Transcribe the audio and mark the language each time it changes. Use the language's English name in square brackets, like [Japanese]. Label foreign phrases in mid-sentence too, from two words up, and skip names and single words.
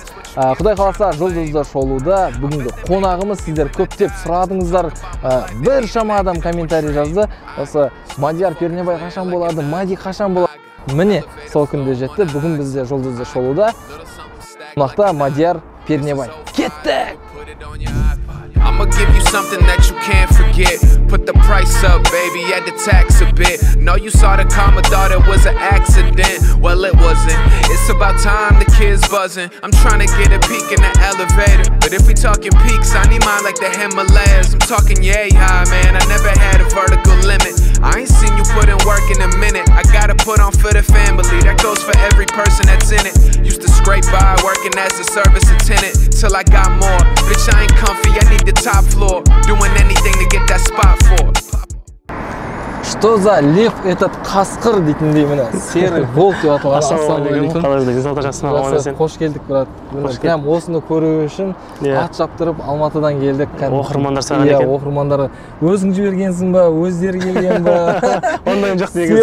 [Kazakh] Құдай қаласа жұлдызды шолуда бүгінгі қонағымыз, сіздер көптеп сұрадыңыздар. Біршама адам комментарий жазды. Осы Мадияр Пернебай қашан болады, Мади қашан болады. Міне сол күнде жетті. Бүгін бізде жұлдызды шолуда қонақта Мадияр Пернебай. Кеттік! [English] I'ma give you something that you can't forget. Put the price up, baby, add the tax a bit. Know you saw the comma, thought it was an accident. Well, it wasn't. It's about time, the kids buzzing. I'm trying to get a peek in the elevator. But if we talking peaks, I need mine like the Himalayas. I'm talking yay high, man, I never had a vertical limit. I ain't seen you put in work in a minute. I gotta put on for the family, that goes for every person that's in it. Used to scrape by, working as a service attendant, till I got more. Bitch, I ain't comfy, I need the top floor. Doing anything to get that spot for. [Russian] Что за лев этот [Kazakh] қасқыр дейтіндей міне [Russian] серый волк [Kazakh] деп аталған. Ассалаумағалейкум. Қалай жүрсің? Қош келдік, брат. Прям осыны көру үшін ат шаптырып Алматыдан келдік. Оқырмандар саған екен. Оқырмандар өзің жібергенсің ба, өздері келген ба? Ондай жоқ негізі.